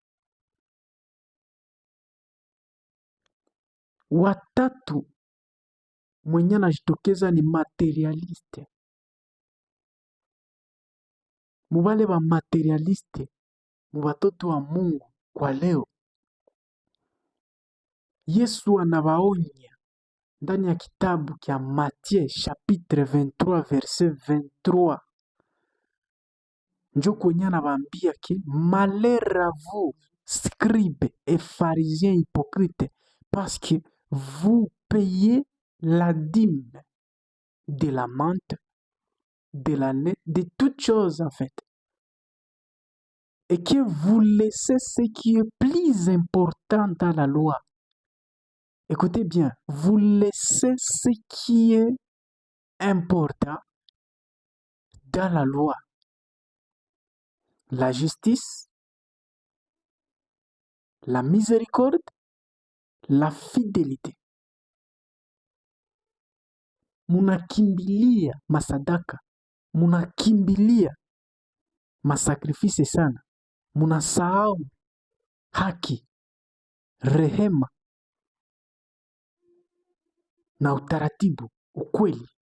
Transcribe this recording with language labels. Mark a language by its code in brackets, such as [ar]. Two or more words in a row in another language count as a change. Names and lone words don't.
[sw] Watatu mwenye anajitokeza ni materialiste. Mubale ba materialiste, mubatoto wa Mungu kwa leo, Yesu anawaonya ndani ya kitabu kya Matthieu [fr] chapitre 23 verset 23. [sw] Njo kwenye anawaambia ki [fr] malheur à vous, scribes et pharisiens hypocrites, parce que vous payez la dîme de la menthe, de l'année, de toutes choses en fait, et que vous laissez ce qui est plus important dans la loi. Écoutez bien, vous laissez ce qui est important dans la loi. La justice, la miséricorde, la fidélité. [sw] Munakimbilia masadaka, munakimbilia masakrifisi sana, munasahau haki, rehema na utaratibu, ukweli.